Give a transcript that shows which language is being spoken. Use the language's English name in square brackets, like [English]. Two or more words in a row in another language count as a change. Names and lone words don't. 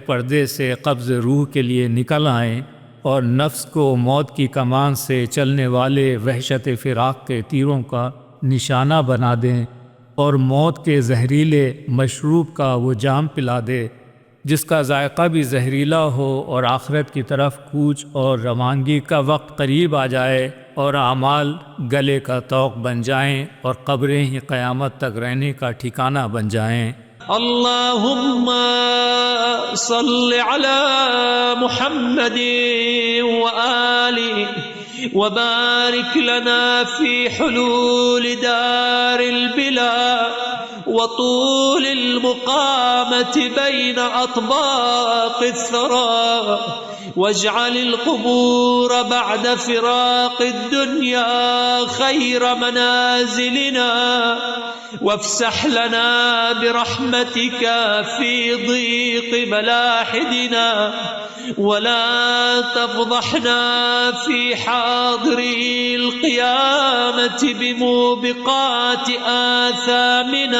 [Urdu] پردے سے قبض روح کے لیے نکل آئیں اور نفس کو موت کی کمان سے چلنے والے وحشت فراق کے تیروں کا نشانہ بنا دیں اور موت کے زہریلے مشروب کا وہ جام پلا دے جس کا ذائقہ بھی زہریلا ہو اور آخرت کی طرف کوچ اور روانگی کا وقت قریب آ جائے اور اعمال گلے کا طوق بن جائیں اور قبریں ہی قیامت تک رہنے کا ٹھکانہ بن جائیں. [Arabic] اللهم صل على محمد وآله وبارك لنا في حلول دار البلى وطول المقامة بين أطباق الثرى واجعل القبور بعد فراق الدنيا خير منازلنا وافسح لنا برحمتك في ضيق ملاحدنا ولا تفضحنا في حاضر القيامة بموبقات آثامنا.